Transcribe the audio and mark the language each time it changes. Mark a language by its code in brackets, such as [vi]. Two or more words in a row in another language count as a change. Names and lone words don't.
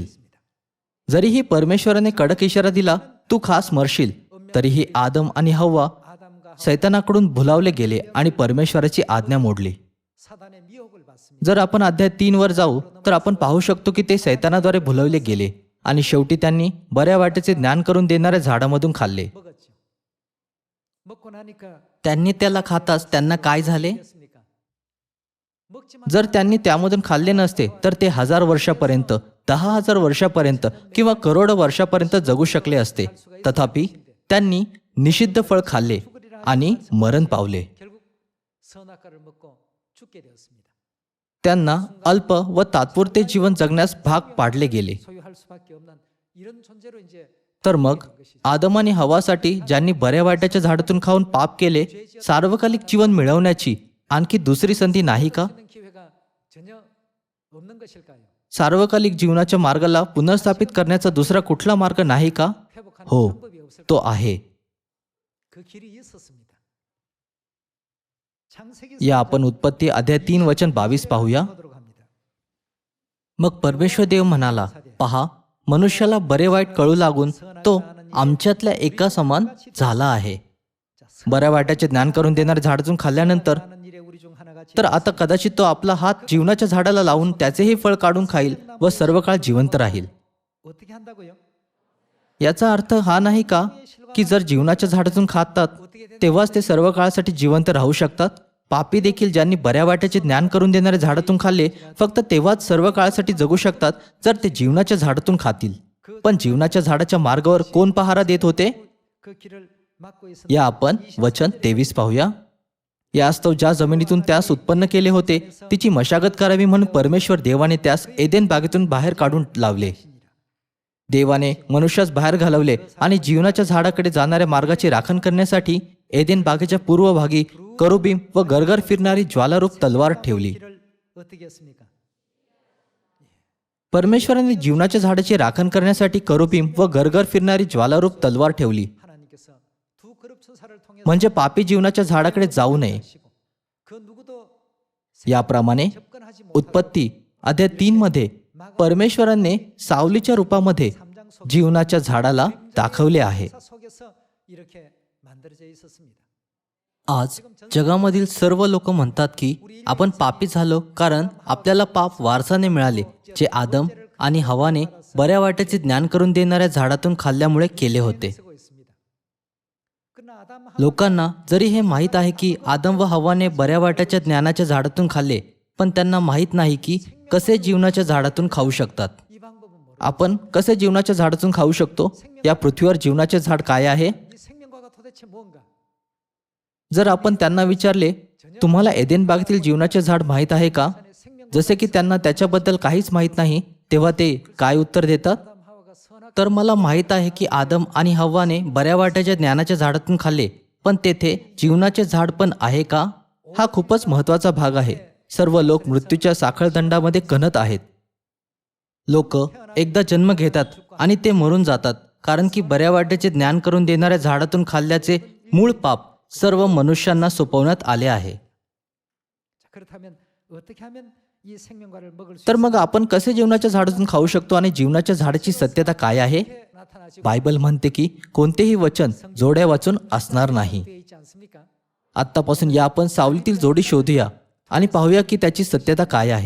[mr] जरीही परमेश्वराने कडक इशारा दिला तू खास मरशील, तरीही आदम आणि हव्वा सैतानाकडून भुलावले गेले आणि परमेश्वराची आज्ञा मोडली. जर आपण अध्याय 3 वर जाऊ तर आपण पाहू शकतो की ते सैतानाद्वारे भुलवले गेले आणि शेवटी त्यांनी बऱ्या वाटेचे ज्ञान करून देणाऱ्या झाडामधून खाल्ले. [ko] 먹고 나니까 [mr] त्यांनी त्याला खाताच त्यांना काय झाले? [ko] 됐습니까? 먹지만 [mr] जर त्यांनी त्यामधून खाल्ले नसते तर ते 1000 वर्षापर्यंत, 10,000 वर्षापर्यंत किंवा करोडो वर्षापर्यंत जगू शकले असते. तथापि त्यांनी निषिद्ध फळ खाल्ले आणि मरण पावले. [ko] 결국 선악과를 먹고 죽게 되었습니다. [mr] त्यांना अल्प व तात्पुरते जीवन जगण्यास भाग पाडले गेले. [ko] 소유할 수밖에 없는 이런 존재로 이제 [mr] तर मग आदम आणि हवासाठी ज्यांनी बऱ्या वाईटाच्या झाडातून खाऊन पाप केले, सार्वकालिक जीवन मिळवण्याची आणखी दुसरी संधी नाही का? [ko] 있는 기회가 전혀 없는 것일까요? [mr] सार्वकालिक जीवनाच्या मार्गाला पुनर्स्थापित करण्याचा दुसरा कुठला मार्ग नाही का? [ko] 회복하는 [mr] हो, [ko] 방법이 없을까요? [mr] तो आहे. [ko] 그 길이 있었습니다. 창세기 [mr] या आपण उत्पत्ती अध्याय 3 वचन 22 पाहूया. [ko] 보도록 합니다. [mr] मग परमेश्वर देव म्हणाला, पहा, मनुष्याला बरे वाईट कळू लागून तो आमच्यातल्या एका समान झाला आहे. बऱ्या वाईटाचे ज्ञान करून देणाऱ्या झाडातून खाल्ल्यानंतर [ko] 하는 일에 우리 중 하나같이 [mr] तर आता कदाचित तो आपला हात जीवनाच्या झाडाला लावून त्याचेही फळ काढून खाईल व सर्व काळ जिवंत राहील. [ko] 어떻게 한다고요? [mr] याचा अर्थ हा नाही का की जर जीवनाच्या झाडातून खातात तेव्हाच ते सर्व काळासाठी जिवंत राहू शकतात? पापी देखील ज्यांनी बऱ्या वाईटाचे ज्ञान करून देणाऱ्या झाडातून खाल्ले फक्त तेव्हाच सर्व काळासाठी जगू शकतात जर ते जीवनाच्या झाडातून खातील. पण जीवनाच्या झाडाच्या मार्गावर कोण पहारा देत होते? [ko] 그 길을 막고 있었던 [mr] या आपण वचन 23 पाहूया. यास्तव ज्या जमिनीतून त्यास उत्पन्न केले होते तिची मशागत करावी म्हणून परमेश्वर देवाने त्यास एदेन बागेतून बाहेर काढून लावले. देवाने मनुष्यास बाहेर घालवले आणि जीवनाच्या झाडाकडे जाणाऱ्या मार्गाची राखण करण्यासाठी एदेन बागेच्या पूर्व भागी करुबीम व गरगर फिरणारी ज्वालारूप तलवार ठेवली. [ko] 길을 어떻게 했습니까? [mr] परमेश्वराने जीवनाच्या झाडाची राखण करण्यासाठी करुबीम व गरगर फिरणारी ज्वालारूप तलवार ठेवली. [ko] 하나님께서 두 그룹 천사를 통해서 [mr] म्हणजे पापी जीवनाच्या झाडाकडे जाऊ नये. [ko] 그 누구도 [mr] याप्रमाणे [ko] 접근하지 못하고 [mr] उत्पत्ती अध्याय 3 मध्ये परमेश्वराने सावलीच्या रूपामध्ये जीवनाच्या झाडाला दाखवले आहे. [ko] 사 속에서 이렇게 만들어져 있었습니다. [mr] आज जगामधील सर्व लोक म्हणतात की आपण पापी झालो कारण आपल्याला पाप वारसाने मिळाले, जे आदम आणि हवाने बऱ्या वाईटाचे ज्ञान करून देणाऱ्या झाडातून खाल्ल्यामुळे केले होते. [ko] 쓰고 있습니다. 그러나 아담 [mr] लोकांना जरी हे माहीत आहे की आदम व हवाने बऱ्या वाईटाच्या ज्ञानाच्या झाडातून खाल्ले, पण त्यांना माहीत नाही की कसे जीवनाच्या झाडातून खाऊ शकतात. [ko] 이 방법은 뭐로? [mr] आपण कसे जीवनाच्या झाडातून खाऊ शकतो? या पृथ्वीवर जीवनाचे झाड काय आहे? [ko] 이 생명과가 도대체 뭔가? [mr] जर आपण त्यांना विचारले, तुम्हाला एदेन बागेतील जीवनाचे झाड माहीत आहे का? [ko] 생명 [mr] जसे की त्यांना त्याच्याबद्दल काहीच माहीत नाही, तेव्हा ते काय उत्तर देतात? [ko] 아담 하와가 선악 [mr] तर मला माहीत आहे की आदम आणि हव्वाने बऱ्या वाईटाच्या ज्ञानाच्या झाडातून खाल्ले, पण तेथे जीवनाचे झाड पण आहे का? हा खूपच महत्त्वाचा भाग आहे. सर्व लोक मृत्यूच्या साखळदंडामध्ये कणत आहेत. लोक एकदा जन्म घेतात आणि ते मरून जातात, कारण की बऱ्या वाईटाचे ज्ञान करून देणाऱ्या झाडातून खाल्ल्याचे मूळ पाप सर्व मनुष्यांना सोपवण्यात आले आहे. [ko] 자, 그렇다면 어떻게 하면 이 생명과를 먹을 수 [mr] तर मग आपण कसे जीवनाच्या झाडातून खाऊ शकतो आणि जीवनाच्या झाडाची सत्यता काय आहे? [ko] 있게 나타나지고 [mr] बायबल म्हणते की कोणतेही वचन जोड्या वाचून असणार नाही. [ko] 되어 있지 않습니까? [mr] आत्तापासून या आपण सावलीतील जोडी शोधूया आणि पाहूया की त्याची सत्यता काय आहे.